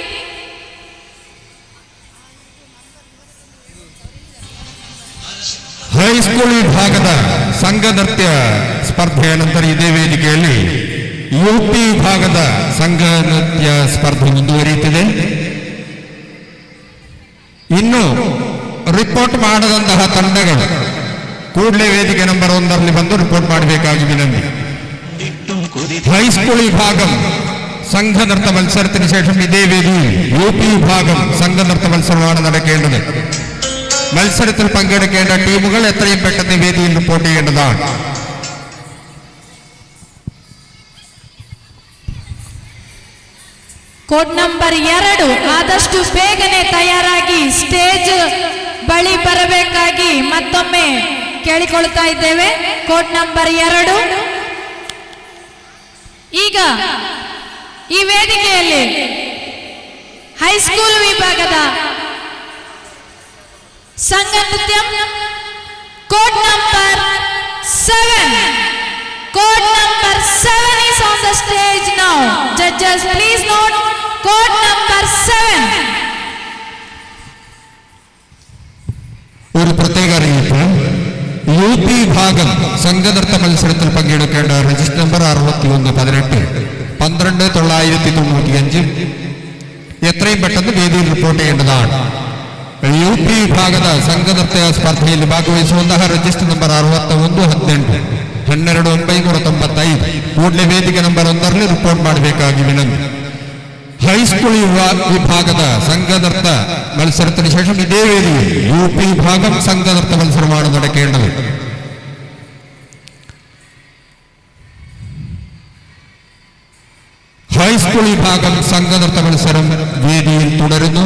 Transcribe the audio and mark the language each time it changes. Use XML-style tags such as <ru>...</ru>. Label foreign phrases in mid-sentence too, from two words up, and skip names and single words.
<kn>ಹೈಸ್ಕೂಲ್ ವಿಭಾಗದ ಸಂಘ ನೃತ್ಯ ಸ್ಪರ್ಧೆಯ ನಂತರ ಇದೇ ವೇದಿಕೆಯಲ್ಲಿ ಯುಪಿ ವಿಭಾಗದ ಸಂಘ ನೃತ್ಯ ಸ್ಪರ್ಧೆ ಮುಂದುವರಿಯುತ್ತಿದೆ. ಇನ್ನು ರಿಪೋರ್ಟ್ ಮಾಡದಂತಹ ತಂಡಗಳು ಕೂಡಲೇ ವೇದಿಕೆ ನಂಬರ್ 1ರಲ್ಲಿ ಬಂದು ರಿಪೋರ್ಟ್ ಮಾಡಬೇಕಾಗಿ ವಿನಂತಿ.</kn> <ml>ഹൈസ്കൂൾ വിഭാഗം സംഘനൃത്ത മത്സരത്തിന് ശേഷം ഇതേ വേദിയിൽ യുപി വിഭാഗം സംഘനൃത്ത മത്സരമാണ് നടക്കേണ്ടത്. മത്സരത്തിൽ പങ്കെടുക്കേണ്ട ടീമുകൾ എത്രയും പെട്ടെന്ന് വേദിയിൽ റിപ്പോർട്ട് ചെയ്യേണ്ടതാണ്.</ml> <en>code number 2</en> <kn>ಆದಷ್ಟು ಬೇಗನೆ ತಯಾರಾಗಿ ಸ್ಟೇಜ್ ಬಳಿ ಬರಬೇಕಾಗಿ ಮತ್ತೊಮ್ಮೆ ಕೇಳಿಕೊಳ್ಳುತ್ತಾ ಇದ್ದೇವೆ.</kn> <en>code number 2</en> <kn>ಈಗ ಈ ವೇದಿಕೆಯಲ್ಲಿ ಹೈಸ್ಕೂಲ್ ವಿಭಾಗದ ಸಂಘ ನೃತ್ಯ</kn> <en>code number 7. code number 7 is on the stage now. Judges, please note code number 7.</en> <ml>ഒരു പ്രത്യേക അറിയിപ്പ്. യുപി വിഭാഗം സംഘനൃത്ത മത്സരത്തിൽ പങ്കെടുക്കേണ്ട</ml> <en>register number</en> <ml>6118 12995 എത്രയും പെട്ടെന്ന് വേദിയിൽ റിപ്പോർട്ട് ചെയ്യേണ്ടതാണ്.</ml> <kn>UP ವಿಭಾಗದ ಸಂಘನೃತ್ಯ ಸ್ಪರ್ಧೆಯಲ್ಲಿ ಭಾಗವಹಿಸುವಂತಹ</kn> <en>register number</en> <kn>6118 12995 ಕೂಡಲೇ ವೇದಿಕೆ ನಂಬರ್ 1ರಲ್ಲಿ ರಿಪೋರ್ಟ್ ಮಾಡಬೇಕಾಗಿ ವಿನಂತಿ.</kn> <ml>ഹൈസ്കൂൾ വിഭാഗದ സംഘനൃത്ത മത്സരത്തിന് ശേഷം ഇതേ വേദിയിൽ UP വിഭാഗം സംഘനൃത്ത മത്സരമാണ് നടക്കേണ്ടത്. ഹൈസ്കൂൾ വിഭാഗം സംഘനൃത്ത മത്സരം വേദിയിൽ തുടരുന്നു.</ml>